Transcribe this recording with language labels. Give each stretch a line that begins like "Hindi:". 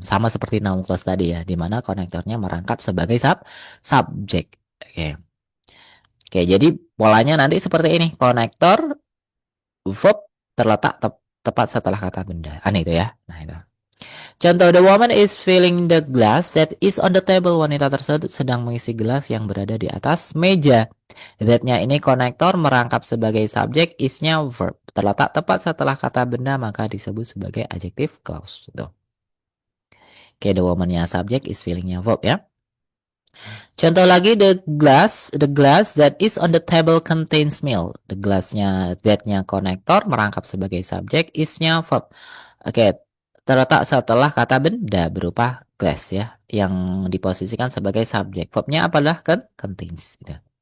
Indonesian: Sama seperti noun clause tadi ya, di mana konektornya merangkap sebagai subjek. Oke. Oke, jadi polanya nanti seperti ini. Konektor verb terletak tepat setelah kata benda. Aneh itu ya. Nah, itu.
English: Contoh, the woman is filling the glass that is on the table.
Indonesian: Wanita tersebut sedang mengisi gelas yang berada di atas meja. That-nya ini konektor merangkap sebagai subjek, is-nya verb. Terletak tepat setelah kata benda maka disebut sebagai adjective clause. Tuh. Oke, the woman-nya subjek, is filling-nya verb ya.
English: Contoh lagi, the glass that is on the table contains milk.
Indonesian: The glass-nya, that-nya konektor merangkap sebagai subjek, is-nya verb. Oke, terletak setelah kata benda berupa glass ya, yang diposisikan sebagai subjek. Verbnya apalah? Contains. Gitu.